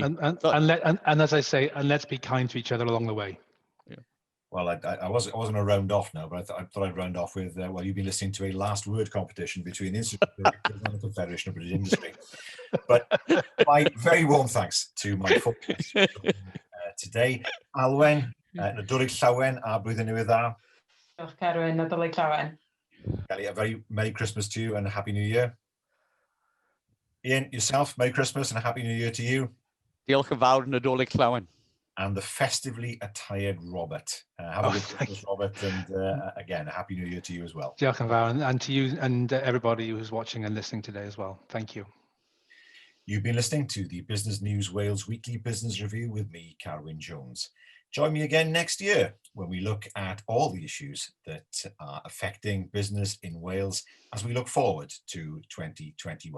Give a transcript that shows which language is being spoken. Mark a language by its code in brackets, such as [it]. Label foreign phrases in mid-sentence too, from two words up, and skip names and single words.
[en] And as I say, and let's be kind to each other along the way. Well, I wasn't going to round off now, but I thought I'd round off with, well, you've been listening to a last word competition between the Institute and the Confederation of British Industry. But my very warm thanks to my focus today. [cy] Alwen, Nadolig Llawen, a blwyddyn newydd dda. Diolch Carwyn, Nadolig Llawen. [en] Kellie, a very Merry Christmas to you and a Happy New Year. Ian, yourself, Merry Christmas and a Happy New Year to you. [cy] Diolch yn fawr, Nadolig Llawen. [en] And the festively attired Robert. Have a good Christmas, Robert, and again, a Happy New Year to you as well. [cy] Diolch yn fawr, [en] and to you and everybody who's watching and listening today as well. Thank you. You've been listening to the Business News Wales Weekly Business Review with me, Carwyn Jones. Join me again next year when we look at all the issues that are affecting business in Wales as we look forward to 2021.